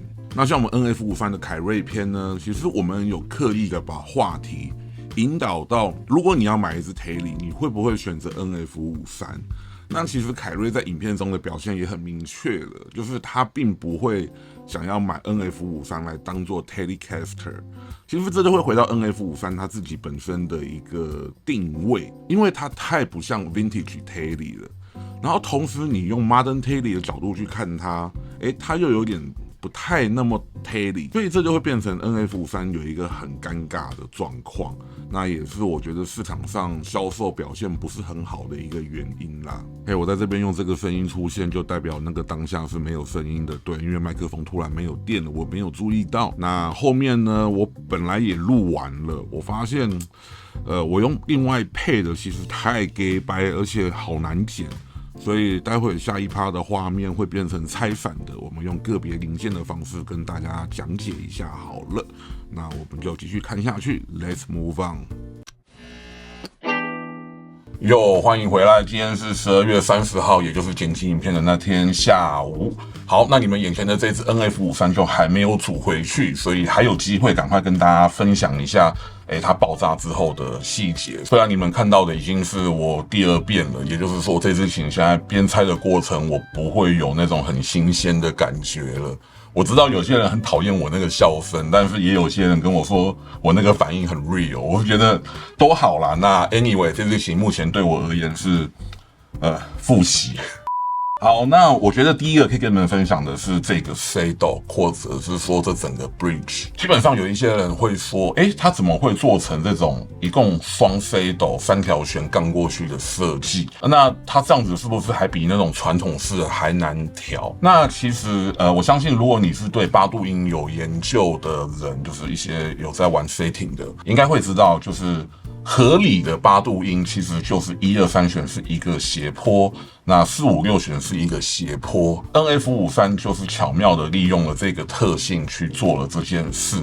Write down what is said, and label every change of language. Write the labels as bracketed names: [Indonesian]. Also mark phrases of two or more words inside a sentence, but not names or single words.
[Chinese] 那像我們 NF53的凱瑞篇呢，其實我們有刻意的把話題引導到，如果你要買一支 Tele， 你會不會選擇 NF53？那其實凱瑞在影片中的表現也很明確了，就是他並不會想要買 NF53 來當做 Telecaster。其實這就會回到 NF53 他自己本身的一個定位，因為它太不像 Vintage Tele 了。然後同時你用 Modern Tele 的角度去看它，它又有點不太那麼 Tele，所以這就會變成 NF53 有一個很尷尬的狀況。那也是我覺得市場上銷售表現不是很好的一個原因啦。我在這邊用這個聲音出現，就代表那個當下是沒有聲音的，對，因為麥克風突然沒有電了，我沒有注意到。那後面呢，我本來也錄完了，我發現，我用另外配的其實太 gay 掰，而且好難剪。所以待會下一趴的畫面會變成拆散的，我們用個別零件的方式跟大家講解一下好了。那我們就繼續看下去 ， [English] Let's move on。 [Chinese] 歡迎回來。今天是12月30號，也就是剪輯影片的那天下午。好，那你們眼前的這支 NF53就還沒有組回去，所以還有機會趕快跟大家分享一下，它爆炸之後的細節。雖然你們看到的已經是我第2遍了，也就是說這支琴現在編拆的過程，我不會有那種很新鮮的感覺了。我知道有些人很討厭我那個笑聲，但是也有些人跟我說我那個反應很 real，我覺得都好啦。那 anyway， 這支琴目前對我而言是複習。好，那我覺得第一個可以跟你們分享的是這個 Fado， 或者是說這整個 Bridge。基本上有一些人會說，它怎麼會做成這種一共雙 Fado 3條弦槓過去的設計？那它這樣子是不是還比那種傳統式的還難調？那其實我相信如果你是對8度音有研究的人，就是一些有在玩 setting 的，應該會知道，就是合理的8度音其實就是1、2、3弦是一個斜坡，那4、5、6弦是一個斜坡。NF53就是巧妙的利用了這個特性去做了這件事。